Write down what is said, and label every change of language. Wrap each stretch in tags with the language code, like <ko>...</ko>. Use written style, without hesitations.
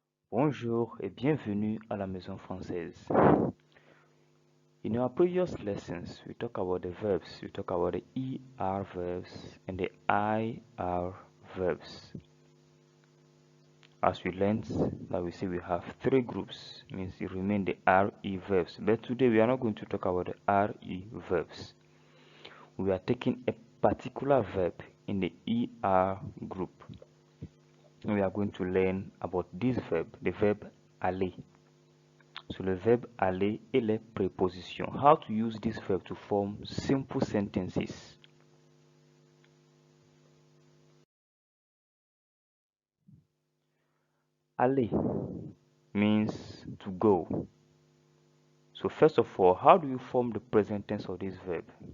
<fr>Bonjour et bienvenue à la Maison Française.</fr> <en>In our previous lessons, we talk about the verbs. We talk about the ER verbs and the IR verbs. As we learned, that we say we have three groups, means it remain the RE verbs. But today we are not going to talk about the RE verbs. We are taking a particular verb in the ER group. We are going to learn about this verb, the verb aller.</en> <fr>So le verbe aller et les prépositions.</fr> <en>How to use this verb to form simple sentences. Aller means to go. So first of all, how do you form the present tense of this verb?</en>